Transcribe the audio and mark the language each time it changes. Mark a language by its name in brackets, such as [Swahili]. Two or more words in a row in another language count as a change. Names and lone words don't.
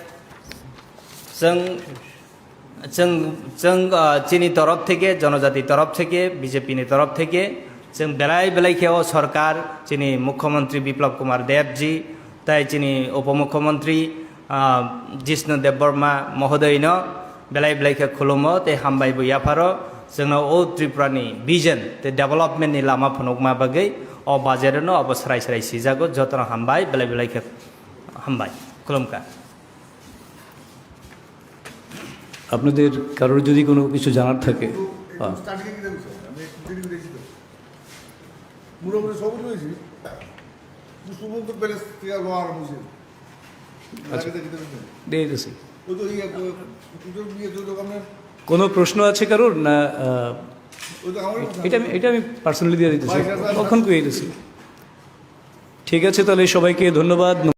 [Kok Borok] जों चिनी तरफ থেকে जनजाति तरफ থেকে बीजेपी नि तरफ থেকে जों बेलाय खेव सरकार चिनी मुख्यमंत्री विप्लव कुमार देव जी ताई चिनी उपमुख्यमंत्री जिष्णु देवबर्मा महोदय बेलाय के खुलुमो ते हामबाय बुयाफारो जोंनो ओ त्रिपुरानि विजन ते डेभलपमेन्टनि लामा फनकमा बागै अ बाजेटनो अब सराय सिजागो जतन हामबाय बेलाय के हामबाय खुलुमका [Bangla] আপনাদের কারোর যদি কোনো কিছু জানার থাকে কোনো প্রশ্ন আছে কারোর না এটা আমি পার্সোনালি দিয়ে দিতেছি কখন কই দিতেছি ঠিক আছে তাহলে সবাইকে ধন্যবাদ।